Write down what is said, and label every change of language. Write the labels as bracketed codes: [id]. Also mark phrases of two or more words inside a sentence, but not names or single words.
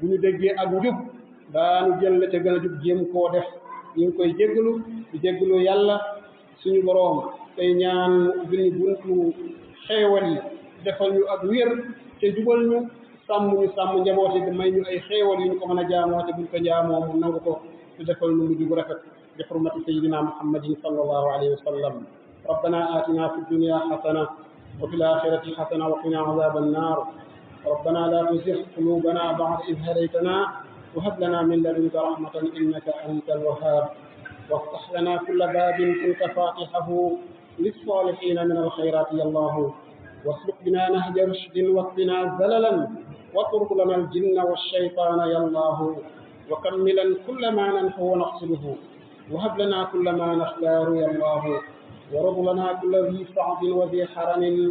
[wo] ñu déggee ak njub daanu jël la ca gën a jub jéem koo def ñu ngi koy jéggalu di jéggalu yàlla suñu borom tey ñaan ubbil ñu buntu xeewal yi defal ñu ak wér te jubal ñu sàmm njaboot yi may ñu ay xeewal yu ñu ko mën a jaamoo te buñ ko jaamoo mu nangu ko te defal ñu mujj bu rafet bi [ar] حرمة سيدنا محمد صلى الله عليه وسلم ربنا آتنا في الدنيا حسنة وفي الآخرة حسنة وقنا عذاب النار ربنا لا تزغ قلوبنا بعد إذ هديتنا وهب لنا من لدنك رحمة إنك أنت الوهاب وافتح لنا كل باب كنت فاتحه للصالحين من الخيرات يا الله واسلك بنا نهج رشد واكفنا زللا واطرد لنا الجن والشيطان يا الله وكملا كل ما ننحو ونقصده وهب لنا كل ما نختار يا الله ورض لنا كل ذي صعب وذي حرم